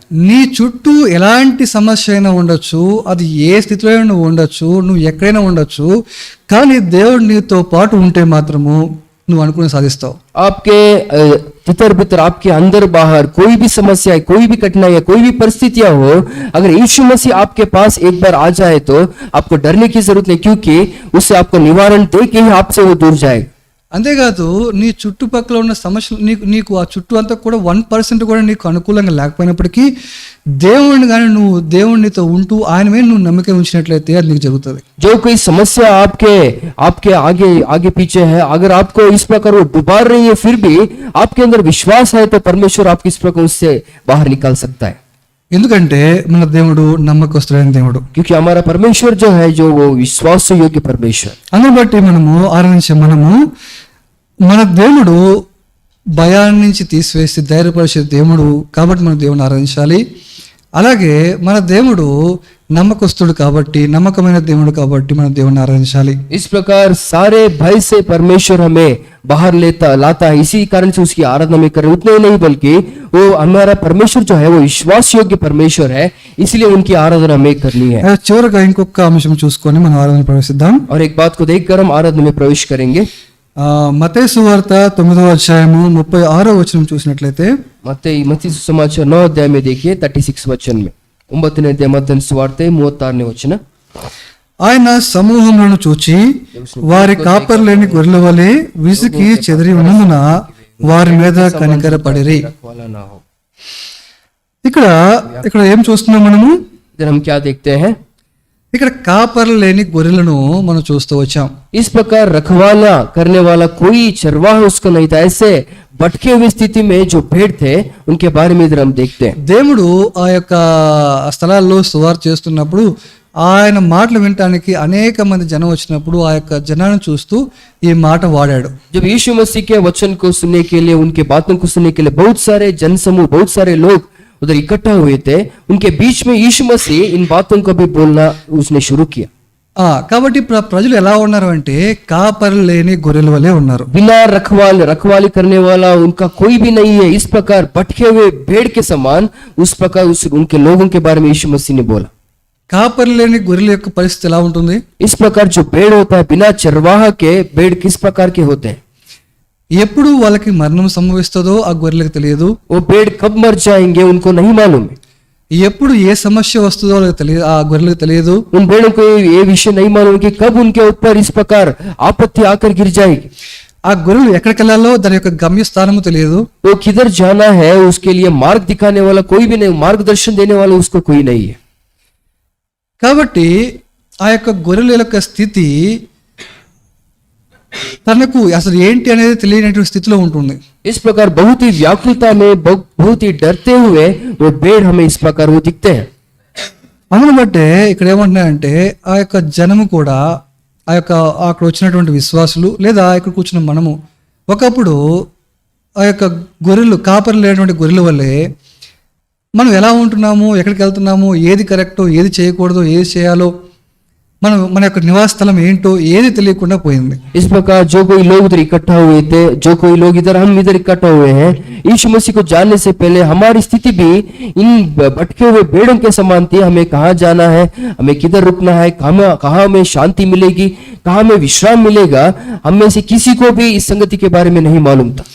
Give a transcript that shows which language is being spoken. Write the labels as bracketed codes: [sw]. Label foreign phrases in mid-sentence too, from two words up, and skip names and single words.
[te] నీ చుట్టూ ఎలాంటి సమస్య అయినా ఉండొచ్చు, అది ఏ స్థితిలో అయినా నువ్వు ఉండొచ్చు, నువ్వు ఎక్కడైనా ఉండొచ్చు, కానీ దేవుడు నీతో పాటు ఉంటే మాత్రము నువ్వు అనుకుని సాధిస్తావు. [hi] आपके तितर बितर आपके अंदर बाहर कोई भी समस्या है, कोई भी कठिनाई है, कोई भी परिस्थितियां हो, अगर यीशु मसीह आपके पास एक बार आ जाए तो आपको डरने की जरूरत नहीं, क्योंकि उससे आपको निवारण दे के ही आपसे वो दूर जाएगा. [te] అంతేకాదు నీ చుట్టుపక్కల ఉన్న సమస్యలు నీకు ఆ చుట్టూ అంతా కూడా 1% కూడా నీకు అనుకూలంగా లేకపోయినప్పటికీ దేవుడిని కానీ నువ్వు దేవుడినితో ఉంటూ ఆయన మీద నువ్వు నమ్మకం ఉంచినట్లయితే అది నీకు జరుగుతుంది. [hi] जो कोई समस्या आपके आगे पीछे है, अगर आपको इस प्रकार वो डुबा रही है, फिर भी आपके अंदर विश्वास है तो परमेश्वर आपको इस प्रकार उससे बाहर निकाल सकता है. [te] ఎందుకంటే మన దేవుడు నమ్మకస్తుడైన దేవుడు. [hi] क्योंकि हमारा परमेश्वर जो है जो वो विश्वास योग्य परमेश्वर. [te] అందుని బట్టి మనము ఆరాధించే మన దేవుడు భయాన్ని నుంచి తీసివేసి ధైర్యపరిచే దేవుడు కాబట్టి మన దేవుని ఆరాధించాలి. అలాగే మన దేవుడు నమ్మకస్తుడు కాబట్టి, నమ్మకమైన దేవుడు కాబట్టి మన దేవుని ఆరాధించాలి. [hi] इस प्रकार सारे भय से परमेश्वर हमें बाहर लाता है, इसी कारण से उसकी आराधना में करें. उतने ही नहीं बल्कि वो हमारा परमेश्वर जो है वो विश्वास योग्य परमेश्वर है, इसलिए उनकी आराधना हमें करनी है. [te] చివరగా ఇంకొక అంశం చూసుకొని మనం ఆరాధన ప్రవేశిద్దాం. [hi] और एक बात को देखकर हम आराधना में प्रवेश करेंगे. [te] మత్తయి సువార్త 9వ అధ్యాయము 36వ వచనం చూసినట్లయితే, [hi] मत्ती सुसमाचार 9 अध्याय में देखिए 36 वचन में, [te] 9ನೇ అధ్యాయం మత్తయి సువార్త 36ನೇ వచన. ఆయన సమూహములను చూచి వారి కాపరి లేని గొర్రెల వలె విసికి చెదిరి ఉన్నందున వారి మీద కనికరపడిరి. ఇక్కడ ఏం చూస్తున్నాం మనము? [hi] इधर हम क्या देखते हैं? [te] ఇక్కడ కాపరి లేని గొర్రెలను మనం చూస్తూ వచ్చాం. [hi] इस प्रकार रखवाला करने वाला कोई चरवाह उसको नहीं था. ऐसे भटके हुए स्थिति में जो भेड़ थे उनके बारे में इधर हम देखते हैं. [te] దేవుడు ఆ యొక్క స్థలాల్లో సువార్త చేస్తున్నప్పుడు ఆయన మాటలు వినటానికి అనేక మంది జనం వచ్చినప్పుడు ఆ యొక్క జనాన్ని చూస్తూ ఈ మాట వాడాడు. [hi] जब यीशु मसीह के वचन को सुनने के लिए, उनके बातों को सुनने के लिए बहुत सारे जनसमूह, बहुत सारे लोग उधर इकट्ठा हुए थे, उनके बीच में यीशु मसीह इन बातों को भी बोलना उसने शुरू किया. [te] కాబట్టి ప్రజలు ఎలా ఉన్నారు అంటే కాపరి లేని గొర్రెల వలె ఉన్నారు. [hi] बिना रखवाली करने वाला उनका कोई भी नहीं है. इस प्रकार भटके हुए भेड़ के समान उस प्रकार उनके लोगों के बारे में यीशु मसीह ने बोला. [te] కాపరి లేని గొర్రెల యొక్క పరిస్థితి ఎలా ఉంటుంది? [hi] इस प्रकार जो भेड़ होता है, बिना चरवाह के भेड़ किस प्रकार के होते हैं? [te] ఎప్పుడు వాళ్ళకి మరణం సంభవిస్తుందో ఆ గొర్రెలకు తెలియదు. [hi] वो भेड़ कब मर जाएंगे उनको नहीं मालूम है. [te] ఎప్పుడు ఏ సమస్య వస్తుందో వాళ్ళకి తెలియదు, ఆ గొర్రెలకు తెలియదు. [hi] उन भेड़ों को ये विषय नहीं मालूम कि कब उनके ऊपर इस प्रकार आपत्ति आकर गिर जाएगी. [te] ఆ గొర్రెలు ఎక్కడికి వెళ్ళాలో దాని యొక్క గమ్యస్థానము తెలియదు. [hi] वो किधर जाना है उसके लिए मार्ग दिखाने वाला कोई भी नहीं, मार्गदर्शन देने वाला उसको कोई नहीं है. [te] కాబట్టి ఆ యొక్క గొర్రెల యొక్క స్థితి తనకు అసలు ఏంటి అనేది తెలియనటువంటి స్థితిలో ఉంటుంది. [hi] इस प्रकार बहुत ही व्याकुलता में, बहुत ही डरते हुए वो भेड़ हमें इस प्रकार वो दिखते हैं. [te] అందును బట్టే ఇక్కడ ఏమంటున్నాయంటే ఆ యొక్క జనము కూడా, ఆ యొక్క అక్కడ వచ్చినటువంటి విశ్వాసులు లేదా ఇక్కడ కూర్చున్న మనము ఒకప్పుడు ఆ యొక్క గొర్రెలు, కాపరి లేనటువంటి గొర్రెల వల్లే మనం ఎలా ఉంటున్నాము, ఎక్కడికి వెళ్తున్నాము, ఏది కరెక్టో, ఏది చేయకూడదో, ఏది చేయాలో, మన యొక్క నివాస స్థలం ఏంటో ఏది తెలియకుండా పోయింది. [hi] इस प्रकार जो कोई लोग इधर इकट्ठा हुए थे, जो कोई लोग हम इधर इकट्ठा हुए हैं, यीशु मसीह को जानने से पहले हमारी स्थिति भी इन भटके हुए भेड़ों के समान थी. हमें कहाँ जाना है, हमें किधर रुकना है, कहाँ हमें शांति मिलेगी, कहाँ हमें विश्राम मिलेगा, हम में से किसी को भी इस संगति के बारे में नहीं मालूम था.